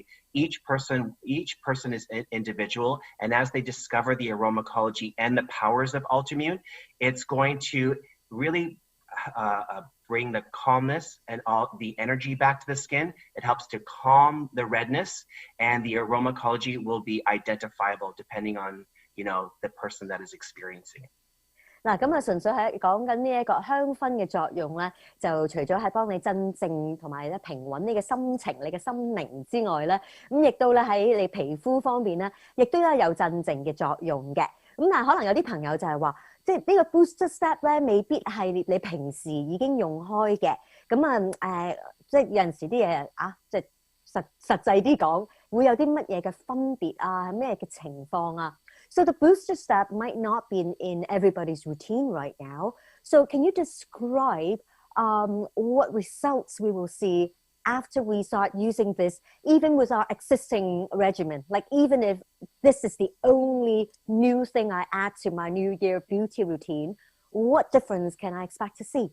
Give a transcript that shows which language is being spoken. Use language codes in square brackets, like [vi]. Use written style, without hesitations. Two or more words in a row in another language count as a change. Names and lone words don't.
[en] Each person is an individual, and as they discover the aromatology and the powers of Ultimune, it's going to really bring the calmness and all the energy back to the skin. It helps to calm the redness, and the aromatology will be identifiable depending on the person that is experiencing it. [yue] 嗱，咁啊，純粹係講緊呢一個香薰嘅作用咧，就除咗係幫你鎮靜同埋咧平穩你嘅心情、你嘅心靈之外咧，咁亦都咧喺你皮膚方面咧，亦都咧有鎮靜嘅作用嘅。咁但係可能有啲朋友就係話，即係呢個 [en] booster step [yue] 咧，未必係你平時已經用開嘅。咁即係有陣時啲嘢即係實際啲講，會有啲乜嘢嘅分別啊？咩嘅情況啊？ [en] So the booster step might not be in everybody's routine right now. So can you describe what results we will see after we start using this, even with our existing regimen, like even if this is the only new thing I add to my New Year beauty routine, what difference can I expect to see?